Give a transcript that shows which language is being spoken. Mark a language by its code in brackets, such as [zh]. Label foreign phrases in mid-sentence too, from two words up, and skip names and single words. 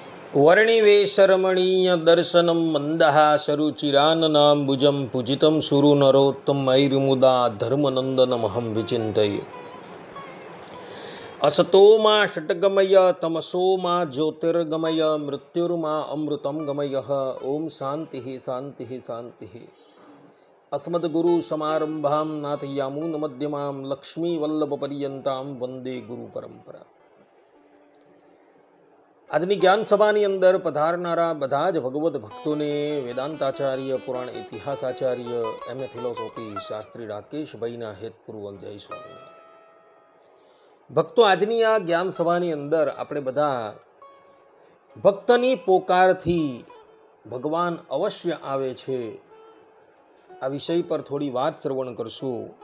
[sa] વર્ણિવેશરમણીય દર્શનમ મંદહાસરુચિરાનનાંબુજં પૂજિतं સુરુનરોત્તમૈર્મુદા ધર્મનંદનમહં વિચિંતયે. असतो मा षट्गमय तमसो मा ज्योतिर्गमय मृत्युर्मा अमृतं गमय. ओम शांति शांति शांति. अस्मद्गुरु समारंभां नाथयामुन मध्यमां लक्ष्मी वल्लभ पर्यंतां वंदे गुरु परंपरा. [gu] આજની જ્ઞાન સભાની અંદર પધારનારા બધા જ ભગવદ્ ભક્તોને વેદાંતાચાર્ય, પુરાણ ઇતિહાસાચાર્ય, એમએ ફિલોસોફી શાસ્ત્રી રાકેશભાઈના હેતપૂર્વક જય સ્વામી. ભક્તો, આજની આ જ્ઞાન સભાની અંદર આપણે બધા ભક્તની પોકારથી ભગવાન અવશ્ય આવે છે આ વિષય પર થોડી વાત શ્રવણ કરશું.